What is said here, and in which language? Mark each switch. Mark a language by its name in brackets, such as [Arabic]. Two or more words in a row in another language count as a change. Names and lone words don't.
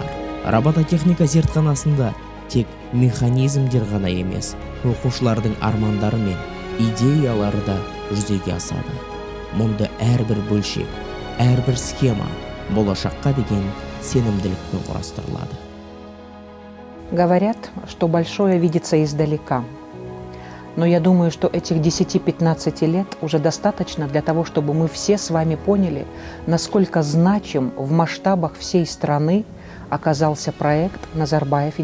[Kazakh] Робототехника зертханасында тек механизмдер ғана емес, оқушылардың армандары мен идеялары да жүзеге асады. мұнда әрбір бөлшек, әрбір схема болашаққа деген сенімділікпен құрастырылады. [Russian] Говорят, что большое видится издалека. Но я думаю, что этих 10-15 лет уже достаточно для того, чтобы мы все с вами поняли, насколько значим в масштабах всей страны оказался проект «Назарбаев.